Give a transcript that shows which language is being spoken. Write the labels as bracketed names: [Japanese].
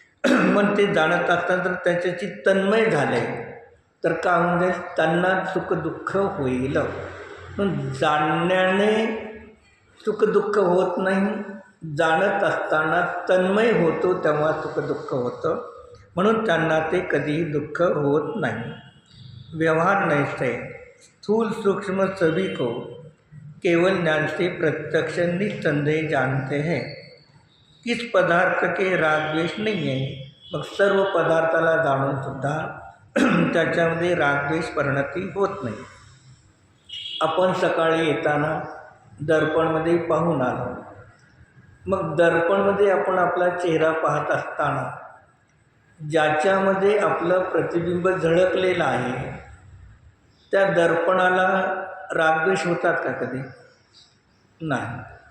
[Marathi] मग ते जाणत असताना तर त्याच्याची तन्मय झाले तर का म्हणजे त्यांना सुखदुःख होईल. म्हणून जाणण्याने सुखदुःख होत नाही, जाणत असताना तन्मय होतो तेव्हा सुखदुःख होतं. म्हणून त्यांना ते कधीही दुःख होत नाही. [Hindi] व्यवहार नैसे स्थूल सूक्ष्म सभी को केवल ज्ञान से प्रत्यक्ष निस्संदेह जानते हैं. किस पदार्थ के [Marathi] राग द्वेष नाही आहे. मग सर्व पदार्थाला जाणूनसुद्धा त्याच्यामध्ये रागद्वेष परिणती होत नाही. आपण सकाळी येताना दर्पणमध्ये पाहून आलो. मग दर्पणमध्ये आपण आपला चेहरा पाहत असताना ज्याच्यामध्ये आपलं प्रतिबिंब झळकलेलं आहे त्या दर्पणाला रागद्वेष होतात का कधी? नाही.